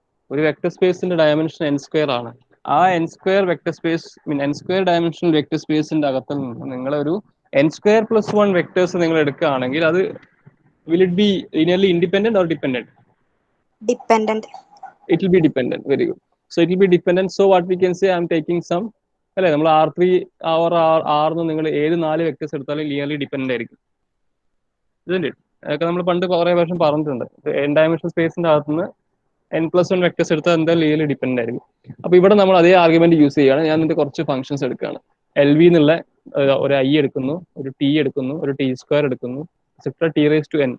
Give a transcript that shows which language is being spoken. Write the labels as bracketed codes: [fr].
[ml] ഒരു വെക്ടർ സ്പേസിന്റെ dimension N square ആണ്. ആ N square vector space N square dimensional vector സ്പേസിന്റെ അകത്ത് നിന്ന് നിങ്ങൾ ഒരു എൻ സ്ക്വയർ പ്ലസ് 1 വെക്ടേഴ്സ് നിങ്ങൾ എടുക്കുകയാണെങ്കിൽ അത് [en] will it be linearly independent or dependent? Dependent. It will be dependent. Very good. So it will be dependent. So what we can say, I'm taking some, [ml] അല്ലെ, നമ്മൾ R3 or R എന്ന് നിങ്ങൾ ഏത് 4 vectors എടുത്താലും linearly dependent ആയിരിക്കും. [en] Isn't it? [ml] അതൊക്കെ നമ്മൾ പണ്ട് കുറെ പ്രാവശ്യം പറഞ്ഞിട്ടുണ്ട്. എൻ ഡയമെൻഷൻ സ്പേസിന്റെ അകത്തുനിന്ന് n+1 വെക്ടേഴ്സ് എടുത്താൽ എന്തായാലും ലീനിയർലി ഡിപെൻഡന്റ് ആയിരിക്കും. അപ്പൊ ഇവിടെ നമ്മൾ അതേ ആർഗ്യുമെന്റ് യൂസ് ചെയ്യുകയാണ്. ഞാൻ ഇതിന്റെ കുറച്ച് ഫംഗ്ഷൻസ് എടുക്കുകയാണ്. എൽ വി എന്നുള്ള ഒരു ഐ എടുക്കുന്നു, ഒരു ടി എടുക്കുന്നു, ഒരു ടി സ്ക്വയർ എടുക്കുന്നു, ടി റേസ് ടു എൻ.